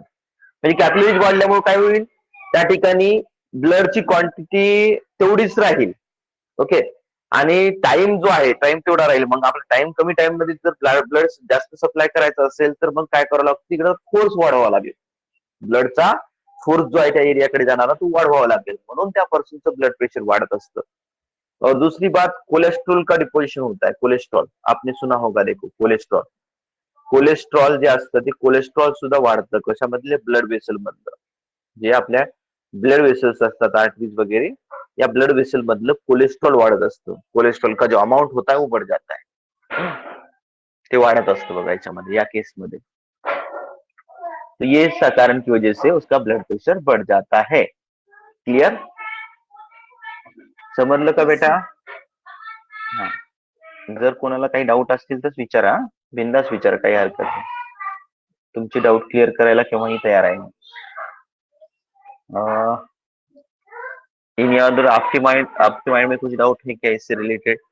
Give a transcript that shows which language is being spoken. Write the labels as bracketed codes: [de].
[mr] म्हणजे कॅपिलरीज वाढल्यामुळे काय होईल? त्या ठिकाणी ब्लडची क्वांटिटी तेवढीच राहील, ओके, आणि टाइम जो आहे टाइम तेवढा राहील। मग आपला टाइम कमी टाइम मध्ये जर ब्लड जास्त सप्लाय करायचं असेल तर मग काय करावं लागतं? तिकडे फोर्स वाढवावा लागेल, ब्लडचा फोर्स जो आहे त्या एरियाकडे जाणारा तो वाढवावा लागेल, म्हणून त्या पर्सनचं ब्लड प्रेशर वाढत असतं। [hi] और दूसरी बात, कोलेस्ट्रॉल का डिपोजिशन होता है। कोलेस्ट्रॉल आपने सुना होगा, देखो कोलेस्ट्रॉल, [mr] कोलेस्ट्रॉल जे असतं ते कोलेस्ट्रॉल सुद्धा वाढतं कशामधले? ब्लड वेसल मधलं। जे आपल्या ब्लड वेसल्स असतात, आर्टरीज वगैरे, या ब्लड वेसल मधलं कोलेस्ट्रॉल वाढत असतं। [hi] कोलेस्ट्रॉल का जो अमाउंट होता है वो बढ़ जाता है, [mr] ते वाढत असतं बघा याच्यामध्ये, या केसमध्ये। [hi] तो ये इस कारण की वजह से उसका ब्लड प्रेशर बढ़ जाता है। [mr] क्लियर? समजलं का [en] Yes, [hi] बेटा? [en] sir. [mr] हा, जर कोणाला काही डाऊट असतील तर विचारा, बिंदास विचारा, काही हरकत नाही। तुमची डाऊट क्लिअर करायला केव्हाही तयार आहे। [hi] इन अदर आपके माइंड में कुछ डाउट है क्या इससे रिलेटेड?